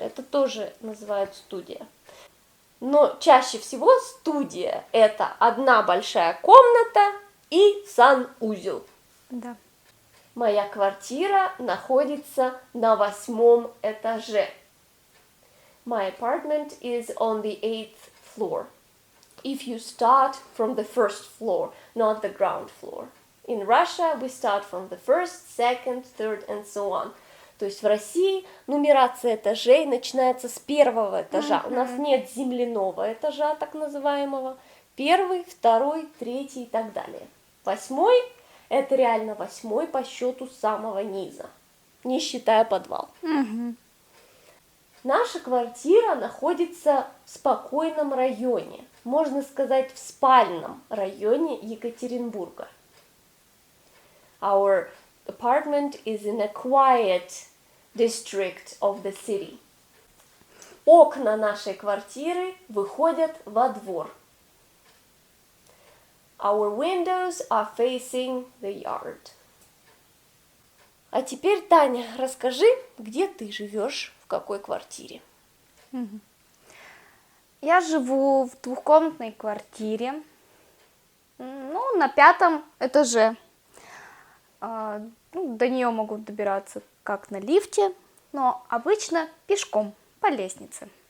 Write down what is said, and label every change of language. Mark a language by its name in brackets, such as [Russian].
[Russian] Это тоже называют студия. Но чаще всего студия – это одна большая комната и санузел. Да. Моя квартира находится на 8 этаже. [English] My apartment is on the 8th floor. If you start from the first floor, not the ground floor. In Russia we start from the first, second, third and so on. [Russian] То есть в России нумерация этажей начинается с первого этажа. У нас нет земляного этажа, так называемого. Первый, второй, третий и так далее. 8 – это реально 8 по счету с самого низа, не считая подвал. Наша квартира находится в спокойном районе, можно сказать, в спальном районе Екатеринбурга. [English] Our apartment is in a quiet district of the city. [Russian] Окна нашей квартиры выходят во двор. [English] Our windows are facing the yard. [Russian] А теперь, Таня, расскажи, где ты живешь, в какой квартире? Я живу в двухкомнатной квартире, на 5 этаже. До нее могу добираться как на лифте, но обычно пешком по лестнице.